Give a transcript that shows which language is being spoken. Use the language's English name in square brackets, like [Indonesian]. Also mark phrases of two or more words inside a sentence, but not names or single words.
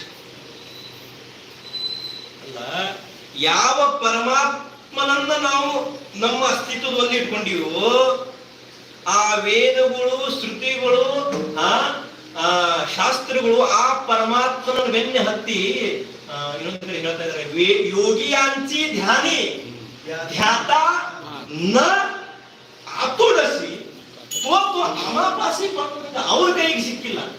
[Kannada] ಅಲ್ಲ, ಯಾವ ಪರಮಾತ್ಮನನ್ನ ನಾವು ನಮ್ಮ ಅಸ್ತಿತ್ವದಲ್ಲಿ ಇಟ್ಕೊಂಡಿವೋ ಆ ವೇದಗಳು ಶ್ರುತಿಗಳು ಶಾಸ್ತ್ರಗಳು ಆ ಪರಮಾತ್ಮನ ಬೆನ್ನ ಹತ್ತಿ ಇನ್ನೊಂದು ಕಡೆ ಹೇಳ್ತಾ ಇದ್ದಾರೆ, [Marathi] योगियांची ध्यानी ध्यात न आतुडसी तो आमापासी [Kannada] ಅವ್ರ ಕೈಗೆ ಸಿಕ್ಕಿಲ್ಲ.